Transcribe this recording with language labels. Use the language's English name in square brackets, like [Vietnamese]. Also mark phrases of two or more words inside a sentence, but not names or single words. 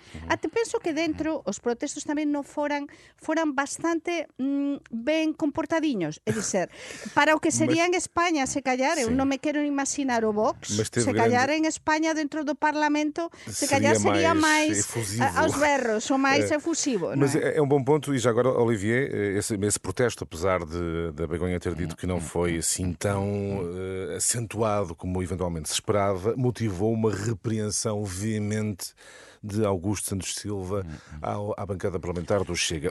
[Galician] Até penso que dentro os protestos tamén non foran bastante ben comportadiños, é dizer, para o que sería en España, se callar, eu non me quero imaginar o Vox, se callar en España dentro do Parlamento, se callar sería máis aos berros, ou máis efusivo. [Portuguese] Mas é um bom ponto, e já agora, Olivier, esse protesto, apesar da Begonha ter dito que não foi assim tão acentuado como eventualmente se esperava, motivou uma repreensão veemente de Augusto Santos Silva à bancada parlamentar do Chega.